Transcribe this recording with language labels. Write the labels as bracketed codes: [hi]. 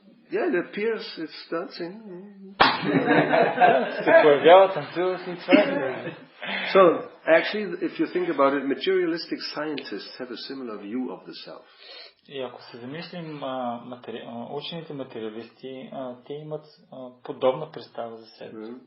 [en] Yeah, it appears, it's dancing. [bg] Се появява, танцува си и това е енергия. [en] So, actually, if you think about it, materialistic scientists have a similar view of the self. [bg] И ако се замислим, учените материалисти, те имат подобна представа за себе.